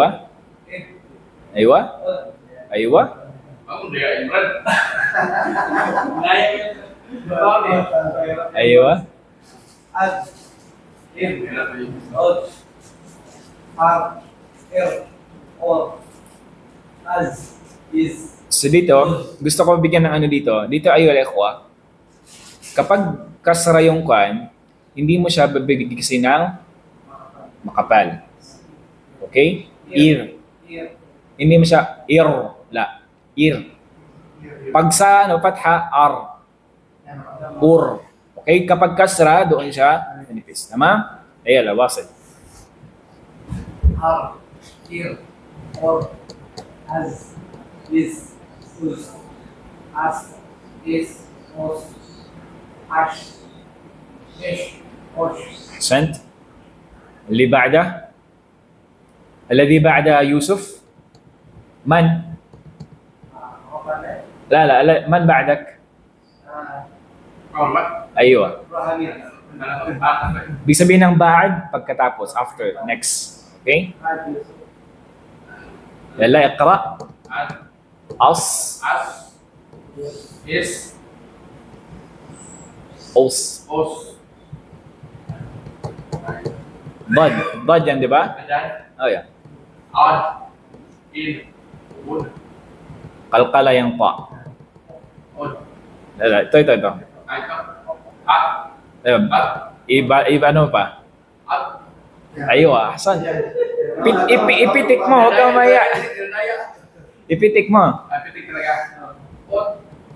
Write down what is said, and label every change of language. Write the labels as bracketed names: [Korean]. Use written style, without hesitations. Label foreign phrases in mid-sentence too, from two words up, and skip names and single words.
[Filipino] Ayaw? Ayaw? Ayaw? So dito, gusto ko bigyan ng dito. Dito ayaw al-ikhwa. Kapag kasra yung kwan, hindi mo siya babigyan kasi ng makapal. Okay? Ir. Hindi mo siya la. Ir. Pag sa fatha, ar. Ur. Okay? Kapag kasra, doon siya manipis. Tama? Ayan, wasil. Ar. Ir. Or. Az. Is. Us. As. Is. Os. Ash. Ish. Osh. [Arabic] أحسنت. اللي بعده الذي بعد يوسف من؟ لا من بعدك؟ أيوة. [Filipino] Ibig sabihin ng ba'ad pagkatapos, [English] after, next. [Arabic] Okay? يلا اقرأ. أص. Is. أص. ضاد [Filipino] yan, di ba? [English] Oh, yeah. Ad. In. Wood. [Filipino] Kalkala yung pa. Od. Ito. At. Iba ano pa? At. Ayo, Hasan. Ipitik mo, huwag kang maya. Ipitik mo. Pitik talaga. Od.